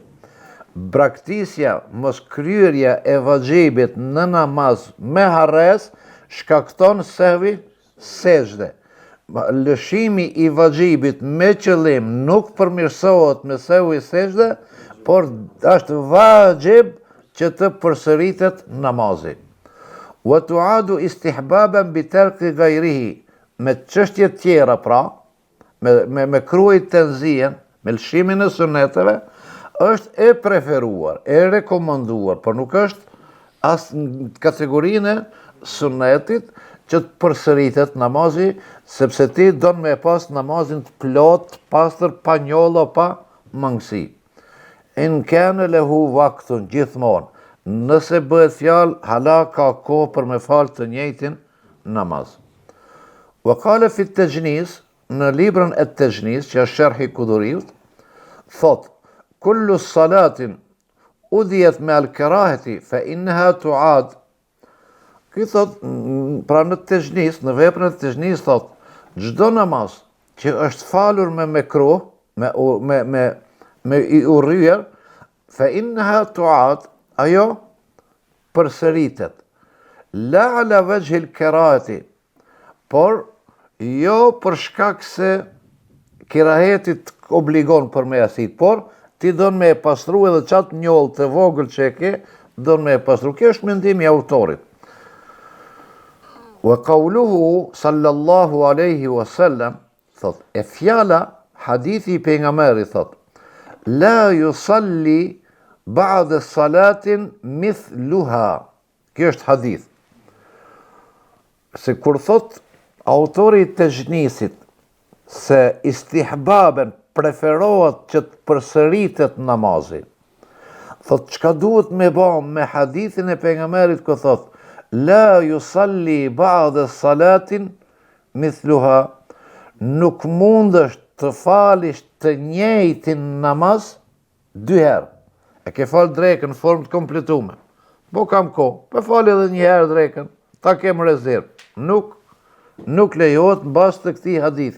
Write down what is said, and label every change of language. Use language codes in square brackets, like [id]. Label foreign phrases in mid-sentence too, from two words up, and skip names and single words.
[sq] Braktisja, mos kryerja e vajibit në namaz me harres, shkakton sehvi sejdë. Lëshimi i vajibit me qëllim nuk përmirësohet me sehvi sejdë, por është vajib që të përsëritet namazi. [ar] وتعاد استحبابا بترك غيره. [sq] Me çështje tjera pra, me mekruhi tenzihen, me lëshimin e suneteve, është e preferuar, e rekomanduar, por nuk është as në kategorinë e sunetit që të përsëritet namazi, sepse ti don me pas namazin të plot, pastër, pa njollo, pa mangësi. [ar] إن كان له وقت [sq] gjithmonë, nëse bëhet fjalë, hala ka kohë për me falë të njëjtin namaz. [ar] وقال في التجنيس, [sq] në librën e tajnis, që është sharhi Kuduriut, thot, [ar] كل صلاة أديت مع الكراهة فإنها تعاد. [sq] Ky thot, pra në tajnis, në veprën e tajnis, thot, çdo namaz që është falur me mekruh, me i urryer, [ar] فإنها تعاد, [sq] ajo përsëritet. [ar] لا على وجه الكراهة, [sq] por jo për shkak se kirahetit obligon për me asit, por ti don me e pastru edhe qatë njollë të vogël që e ke, don me e pastru. Kjo është mendimi i autorit. [ar] وقوله صلى الله عليه وسلم, [sq] thot, e fjala hadithi i pejgamberit thot, [ar] لا يصلى بعد صلاة مثلها. [sq] Kjo është hadith. Se kur thot autori i tajnisit se istihbaben preferohet që të përsëritet namazi, thot çka duhet me ba me hadithin e pejgamberit ku thot [ar] لا يصلى بعد صلاة مثلها, [sq] nuk mundesh të falish të njëjtin namaz dy herë. E ke falë drekën në formë të kompletume. Po kam kohë, po falë edhe një herë drekën, ta kem rezervë. Nuk lejohet në bazë të këtij hadithi.